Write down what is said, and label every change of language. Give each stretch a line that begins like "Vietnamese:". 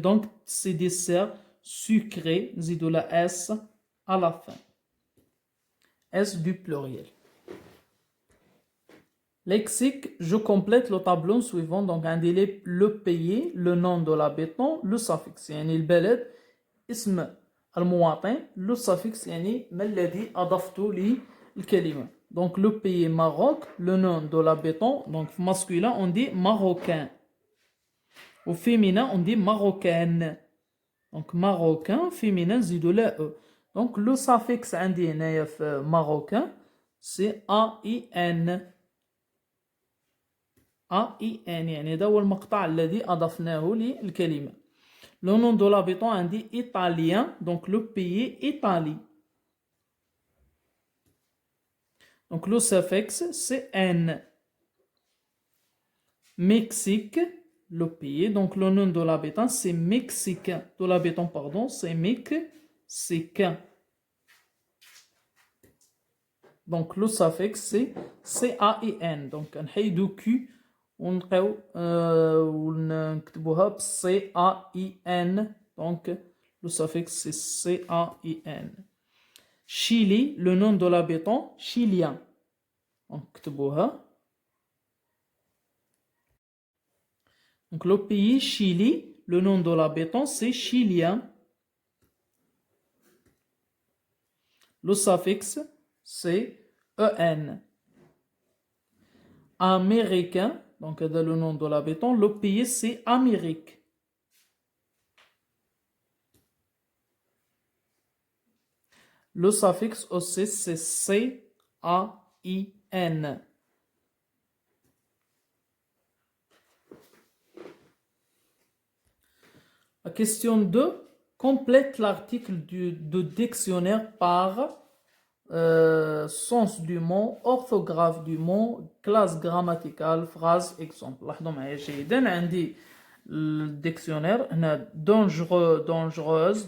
French: Donc, c'est dessert sucré.
Arabic: Zidou
French: la S à la fin. S du pluriel. Lexique, je complète le tableau suivant. Donc, un délai, le pays, le nom de l'habitant, le suffix.
Arabic: يعني البلد اسم المواطن. لو suffix يعني ما الذي أضفته للكلمة.
French: Donc le pays Maroc, le nom de l'habitant, donc masculin on dit marocain. Au féminin on dit marocaine. Donc marocain, féminin
Arabic: زيدوا لا
French: e. Donc le suffix
Arabic: عندي هنايا في
French: marocain c'est AIN.
Arabic: AIN يعني هذا هو المقطع الذي أضفناه للكلمة.
French: Le nom de l'habitant
Arabic: عندي
French: italien, donc le pays Italie. Donc le suffix c'est N. Mexique, le pays, donc le nom de l'habitant c'est mexicain. De l'habitant, pardon, c'est mexicain. Donc le suffix c'est CAIN.
Arabic: Donc نحيدو Q ونبقاو ونكتبوها ب CAIN.
French: Donc le suffix c'est CAIN. Chili, le nom de l'habitant chilien.
Arabic: نكتبوها.
French: Donc le pays Chili, le nom de l'habitant c'est chilien. Le suffix c'est EN. Américain, donc dans le nom de l'habitant, le pays c'est Amérique. Le suffix aussi c'est CAIN. La question 2, complète l'article du dictionnaire par sens du mot, orthographe du mot, classe grammaticale, phrase, exemple.
Arabic: لاحظوا معايا جيدا عندي الديكسيونير هنا dangereux, dangereuse.